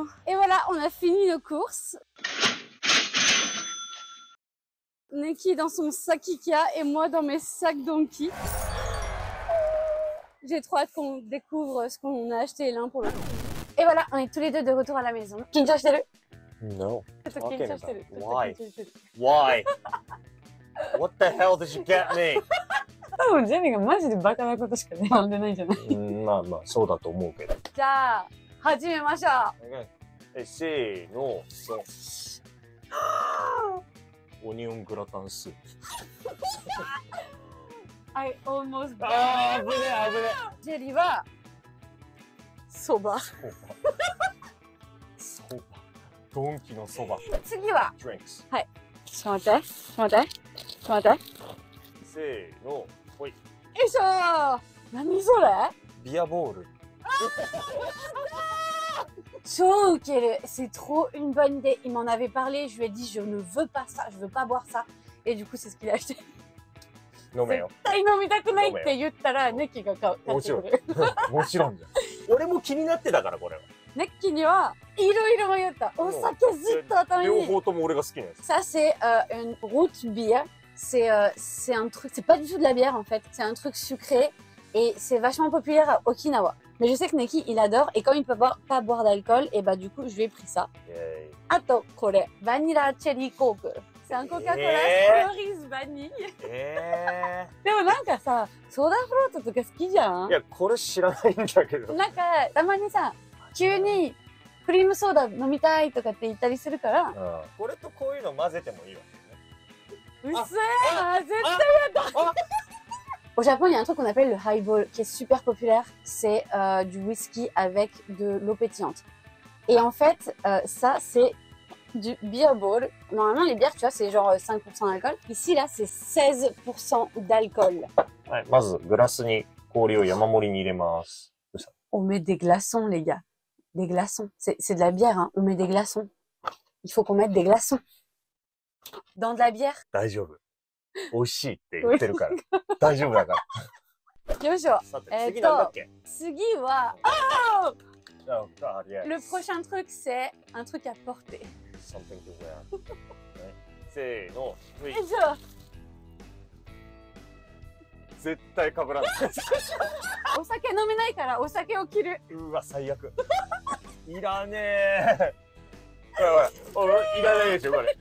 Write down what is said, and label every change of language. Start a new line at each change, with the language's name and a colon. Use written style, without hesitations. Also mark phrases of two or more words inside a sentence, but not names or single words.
French: Et voilà, on a fini nos courses. Neki dans son sac Ikea et moi dans mes sacs Donkey. J'ai trop hâte qu'on découvre ce qu'on a acheté l'un pour l'autre. Et voilà, on est tous les deux de retour à la maison. Kinja
English: No. Talking about shite-le. why? Why? What the hell did you get me?
Japanese: 多分ジェニーがマジでバカなことしか選んでないんじゃない？まあまあそうだと思うけど。じゃあ、始めましょう。せーの。オニオングラタンスープ。 I almost あー、危ねえ危ねジェリーは、そば。え。そうば。 ドンキのそば。次は、 Drinks。ちょっと待って、ちょっと待って、ちょっと待って。せーの、ほい。よいしょー。何それ？ビアボール。超ウケる。
French: C'est trop une bonne idée. Il m'en avait parlé. Je lui ai dit, je ne veux pas ça. Je veux pas boire ça. Et du coup, c'est ce qu'il a acheté.
Japanese: 飲めよ。絶対飲みたくないって言ったら、ネッキーが買ってくる。もちろんじゃん。俺も気になってたから、これは。ネッキーにはいろいろ迷った。お酒ずっと頭に。両方とも俺が好きなやつ。
French: Ça, c'est une
English: root beer.
French: C'est un truc, c'est pas du tout de la bière en fait. C'est un truc sucré et c'est vachement populaire à Okinawa. Mais je sais que Neki, il adore et comme il peut pas boire d'alcool, et bah du coup, je lui ai pris ça.
Japanese: あと、これ,
English: vanilla cherry coke.
French: C'est un Coca-Cola cerise vanille.
Japanese: でもなんかさ、ソーダフロートとか好きじゃん？いや、これ知らないんだけど。なんか、たまにさ、急にクリームソーダ飲みたいとかって言ったりするから。これとこういうの混ぜてもいいわけね。うっせー、絶対やだ。
French: Au Japon, il y a un truc qu'on appelle le highball qui est super populaire. C'est du whisky avec de l'eau pétillante. Et en fait, ça, c'est du
English: beer ball.
French: Normalement, les bières, tu vois, c'est genre 5% d'alcool. Ici, là, c'est 16% d'alcool.
Japanese: はい、まずグラスに氷を山盛りに入れます。
French: On met des glaçons, les gars. Des glaçons. C'est de la bière, hein. On met des glaçons. Il faut qu'on mette des glaçons. Dans de la bière.
Japanese: 大丈夫。美味しいって言ってるから。大丈夫だから。よいしょ。さて、次なんだっけ？
French: 次は、le prochain truc, c'est un truc à porter.
English: Something to wear.
Japanese: せーの。よいしょ。絶対被らない。お酒飲めないからお酒を切る。うわ、最悪。いらねえ。おい、いらないでしょ、これ。